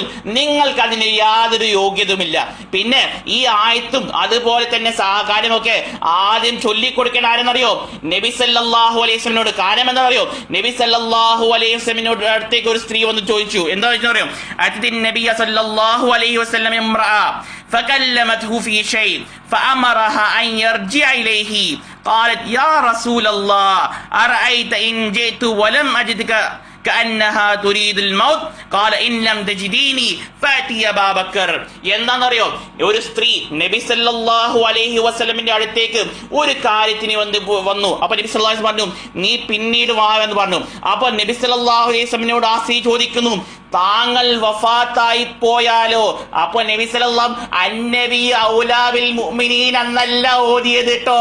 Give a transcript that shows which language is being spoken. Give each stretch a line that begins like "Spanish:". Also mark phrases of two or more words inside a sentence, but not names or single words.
Malayalam: നിങ്ങൾക്ക് അതിന് യാതൊരു യോഗ്യതയുമില്ല. പിന്നെ ഈ ആയത്തും അതുപോലെ തന്നെ കാര്യമൊക്കെ ആദ്യം ചൊല്ലിക്കൊടുക്കേണ്ട ആരെന്നറിയോ? നബി
Arabic: صلى الله عليه
Malayalam: വസല്ലമയോട്. കാരണം എന്താ അറിയോ? നബി
Arabic: صلى الله عليه
Malayalam: വസല്ലമയോട് അടുത്തേക്ക് ഒരു സ്ത്രീ വന്ന് ചോദിച്ചു. എന്താ ചോദിച്ചറിയോ?
Arabic: أتت النبي صلى الله عليه وسلم امرأة فكلمته في شيء فأمرها أن يرجع إليه قالت يا رسول الله أرأيت إن جئت ولم أجدك كأنها تريد الموت قال إن لم تجديني فأتي أبا بكر.
Malayalam: എന്താണെന്നറിയോ? ഒരു സ്ത്രീ നബി
Arabic: صلى الله عليه
Malayalam: വസല്ലമിന്റെ അടുത്തേക്ക് ഒരു കാര്യത്തിന് വന്നു. അപ്പൊ നബി
Arabic: صلى الله عليه وسلم
Malayalam: പറഞ്ഞു, നീ പിന്നീട് വാ എന്ന് പറഞ്ഞു. അപ്പൊ നബി
Arabic: صلى الله عليه
Malayalam: വസല്ലമിനോട് ആ സ്ത്രീ ചോദിക്കുന്നു, താങ്കൾ വഫാത്തായി പോയാലോ? അപ്പൊ നബി
Arabic: صلى الله النبي أولى بالمؤمنين
Malayalam: എന്നല്ല ഓതിയത് കേട്ടോ.